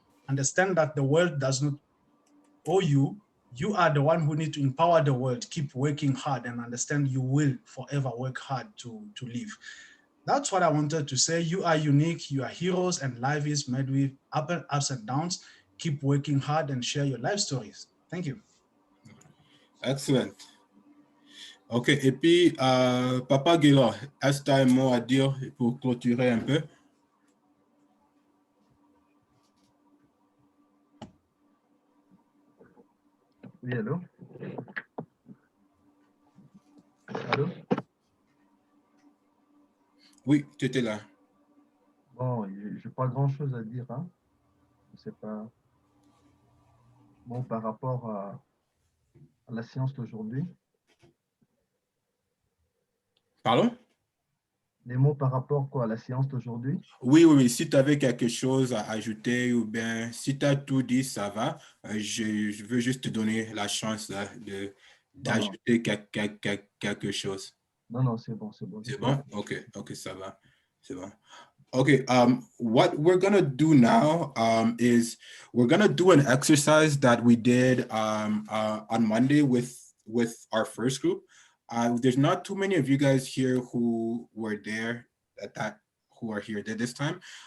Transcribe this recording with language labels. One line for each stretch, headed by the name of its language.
English: Understand that the world does not owe you. You are the one who need to empower the world. Keep working hard and understand you will forever work hard to live. That's what I wanted to say. You are unique, you are heroes, and life is made with ups and downs. Keep working hard and share your life stories. Thank you. Excellent.
French: OK, et puis, Papa Guéla, est-ce que tu as un mot à dire pour clôturer un peu? Oui, allô? Allô? Oui, tu étais là. Bon, je n'ai pas grand-chose à dire, hein. Je sais pas. Bon, par rapport à la séance d'aujourd'hui, Pardon? les mots par rapport quoi, à la séance d'aujourd'hui. Oui, oui, oui. Si tu avais quelque chose à ajouter ou bien si tu as tout dit, ça va. Je veux juste te donner la chance là, Non, non, d'ajouter quelque chose. non, non, c'est bon, j'ai C'est tout bon? dit. Ok, ça va. C'est bon.
English: Okay, what we're gonna do now is we're gonna do an exercise that we did on Monday with our first group. There's not too many of you guys here who were there at that who are here at this time.